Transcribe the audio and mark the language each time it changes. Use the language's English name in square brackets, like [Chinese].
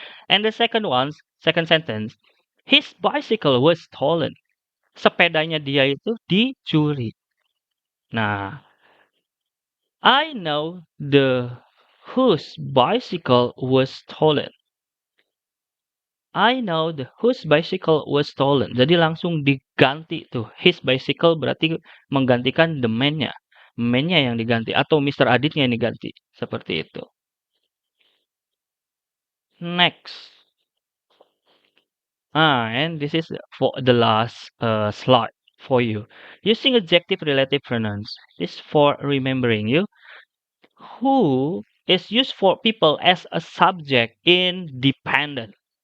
[English] And the second one, second sentence, his bicycle was stolen. [Indonesian] Sepedanya dia itu dicuri. [English] Nah, I know whose bicycle was stolen. I know whose bicycle was stolen. [Indonesian] Jadi langsung diganti tuh. [English] His bicycle berarti menggantikan the man-nya. [Indonesian] man-nya yang diganti atau Mister Aditnya yang diganti, seperti itu. [English] Next. And this is for the last slide for you. Using adjective relative pronouns is for remembering you. Who is used for people as a subject in dependent.